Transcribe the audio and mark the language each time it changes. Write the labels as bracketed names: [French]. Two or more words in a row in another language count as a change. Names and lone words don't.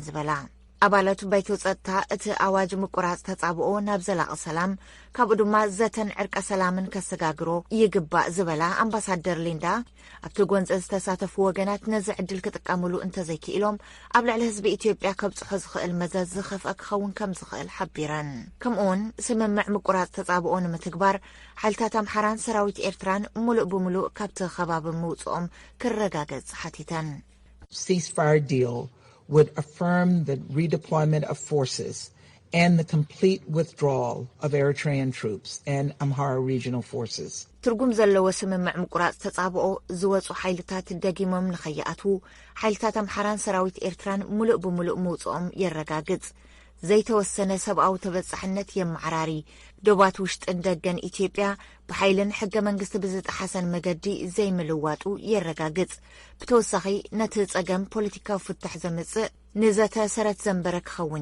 [Tigrinya] ዝበላ ኣባላቱ ባይቶ ጸጥታ እቲ ኣዋጅ ምቁራጽ ተጻብኦ ናብ ዘላቒ ሰላም ካብኡ ድማ ዘተን ዕርቀ ሰላምን ከሰጋግሮ ይግባእ ዝበላ ኣምባሳደር ሊንዳ ኣብቲ ጎንፂ ዝተሳተፉ ወገናት ነዚ ዕድል ክጥቀምሉ እንተዘይክኢሎም ኣብ ልዕሊ ህዝቢ ኢትዮጵያ ከብጽሖ ዝኽእል መዘዝ ዝኸፍአ ክኸውን ከም ዝኽእል ሓቢረን ከምኡውን ስምምዕ ምቁራጽ ተጻብኦ ንምትግባር ሓይልታት ኣምሓራን ሰራዊት ኤርትራን ሙሉእ ብምሉእ ካብቲ ከባቢ ምውጽኦም ክረጋገጽ ሓቲተን [English] ceasefire deal would affirm the redeployment of forces and the complete withdrawal of Eritrean troops and Amhara regional forces. [Tigrinya] ትርጉም ዘለዎ ስምምዕ ምቁራጽ ተጻብኦ ዝወጹ ሓይልታት ደጊሞም ንኸይኣትዉ ሓይልታት ኣምሓራን ሰራዊት ኤርትራን ሙሉእ ብምሉእ ምውጽኦም የረጋግጽ ዘይተወሰነ ሰብኣዊ ተበጻሕነት የመዓራሪ ዶባት ውሽጥን ደገን ኢትዮጵያ ብሓይልን ሕገ መንግስቲ ብዝጠሓሰን መገዲ ዘይምልዋጡ የረጋግጽ ብተወሳኺ ነቲ ጸገም ፖለቲካዊ ፍታሕ ዘምጽእ ንዘተ ሰረት ዘንበረ ክኸውን